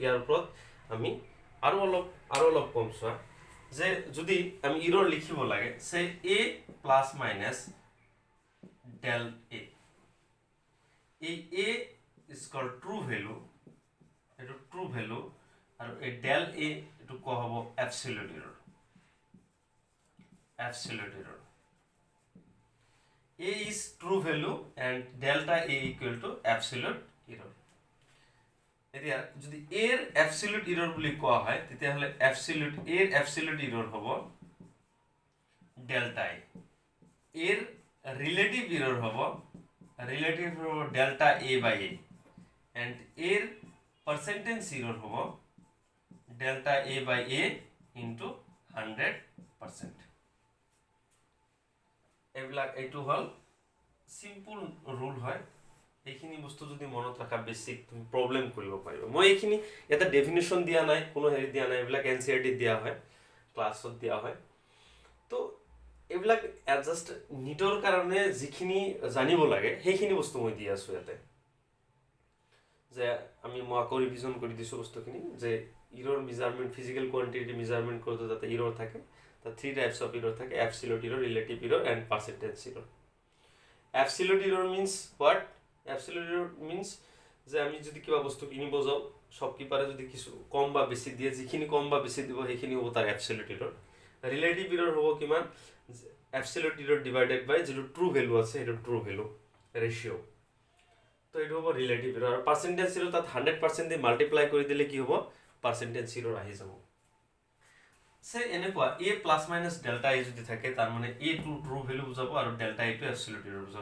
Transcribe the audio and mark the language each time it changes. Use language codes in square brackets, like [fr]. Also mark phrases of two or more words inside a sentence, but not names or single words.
[as] ইয়াৰ ওপৰত আমি আৰু অলপ কম চোৱা, যে যদি আমি ইৰৰ লিখিব লাগে, a [en] plus minus del [as] a, এই a [en] is call true value, [as] এইটো [en] true value, [as] আৰু এই ডেল a এইটো কোৱা হ'ব [en] absolute error. A is true value and delta A equal to absolute error. [as] এতিয়া যদি এর [en] absolute error [as] বুলি কোৱা হয়, তেতিয়াহ'লে [en] absolute error [as] হ'ব [en] delta A, [as] এর [en] relative error [as] হ'ব [en] delta A by A, and [as] এর [en] percentage error [as] হ'ব [en] delta A by A into 100%. [as] এইটো হ'ল [en] simple rule [as] হয়। এইখিনি বস্তু যদি মনত ৰাখা, বেছিক তুমি প্ৰব্লেম কৰিব পাৰিবা। মই এইখিনি ইয়াতে ডেফিনেশ্যন দিয়া নাই, কোনো হেৰি দিয়া নাই, এইবিলাক এন চি আৰ টিত দিয়া হয়, ক্লাছত দিয়া হয়। তো এইবিলাক জাষ্ট নিটৰ কাৰণে যিখিনি জানিব লাগে সেইখিনি বস্তু মই দি আছোঁ ইয়াতে। যে মই আকৌ ৰিভিজন কৰি দিছোঁ বস্তুখিনি, যে [en] error measurement, physical quantity measurement [as] কৰোঁতে যাতে ইৰৰ থাকে, [en] The three types of error থাকে: absolute error, relative error, and percentage error. Absolute error means what? Absolute error means [as] যে আমি যদি কিবা বস্তু কিনিব যাওঁ, শ্বপকিপাৰে যদি কিছু কম বা বেছি দিয়ে, যিখিনি কম বা বেছি দিব সেইখিনি হ'ব তাৰ [en] absolute error. Relative error [as] হ'ব কিমান? [en] Absolute error divided by [as] যিটো [en] true value [as] আছে সেইটো [en] true value ratio', [as] তো এইটো হ'ব [en] relative error. [as] আৰু [en] percentage error [as] তাত 100% দি মাল্টিপ্লাই কৰি দিলে কি হ'ব? [en] percentage error [as] আহি যাব। সে এনেকুৱা [en] A plus minus delta A [as] যদি থাকে তাৰ মানে এ টু [en] true value [as] বুজাব আৰু ডেল্টা এ টু [en] absolute error [as] বুজাব।